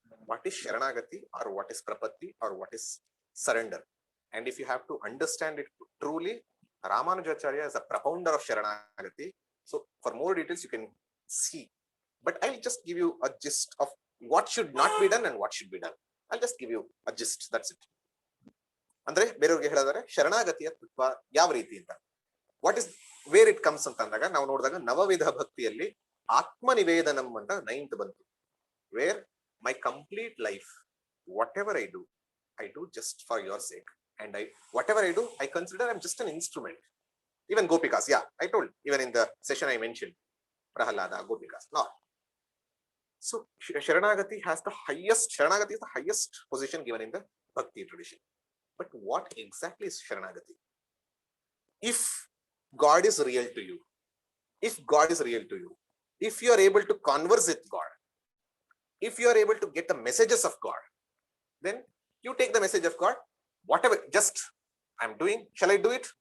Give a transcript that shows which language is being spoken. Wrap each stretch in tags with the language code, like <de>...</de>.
<en>What is Sharanagati or what is Prapatti or what is surrender? And if you have to understand it truly, Ramanujacharya is a propounder of Sharanagati. So for more details you can see. But I'll just give you a gist of what should not be done and what should be done. I'll just give you a gist, that's it.</en> <kn>ಅಂದ್ರೆ ಬೇರೆಯವ್ರಿಗೆ ಹೇಳಿದ್ರೆ ಶರಣಾಗತಿಯ ತತ್ವ ಯಾವ ರೀತಿ ಅಂತ,</kn> <en>what is where it comes</en> <kn>ಅಂತ ಅಂದಾಗ ನಾವು ನೋಡಿದಾಗ ನವವಿಧ ಭಕ್ತಿಯಲ್ಲಿ ಆತ್ಮ ನಿವೇದನಂ ಅಂತ 9th ಬಂತು.</kn> <en>Where my complete life, whatever I do just for your sake, and whatever I do I consider I am just an instrument. Even Gopikas, yeah, I told, even in the session I mentioned Prahalada, Gopikas. No. So Sharanagati is the highest position given in the Bhakti tradition. But what exactly is Sharanagati? If God is real to you, if you are able to converse with God, if you are able to get the messages of God, then you take the message of God, whatever, just I'm doing, shall I do it?</en>